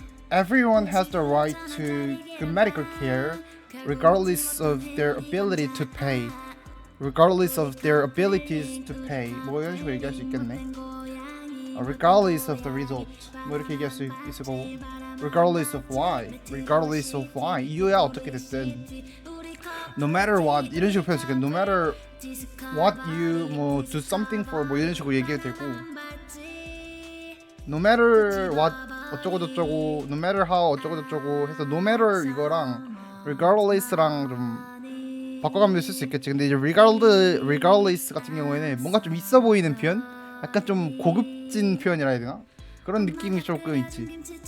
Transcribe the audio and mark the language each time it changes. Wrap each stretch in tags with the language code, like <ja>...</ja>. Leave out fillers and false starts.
<en>Everyone has the right to good medical care regardless of their ability to pay. Regardless of their abilities to pay.</en> <ko>뭐 이런 식으로 얘기할 수 있겠네.</ko> <en>Regardless of the result.</en> <ko>뭐 이렇게 얘기할 수 있을 거고.</ko> <en>Regardless of why. Regardless of why.</en> <ko>이유야 어떻게 됐든.</ko> <en>No matter what.</en> <ko>이런 식으로 표현할 수 있겠네.</ko> <en>No matter what you</en> <ko>뭐</ko> <en>do something for</en> <ko>뭐 이런 식으로 얘기해도 되고.</ko> <en>No matter what</en> <ko>어쩌고 저쩌고.</ko> <en>No matter how</en> <ko>어쩌고 저쩌고 해서 no matter 이거랑 regardless랑 좀 바꿔가면서 쓸 수 있겠지. 근데 이제 regardless 같은 경우에는 뭔가 좀 있어 보이는 표현? 약간 좀 고급진 표현이라 해야 되나? 그런 느낌이 조금 있지.</ko>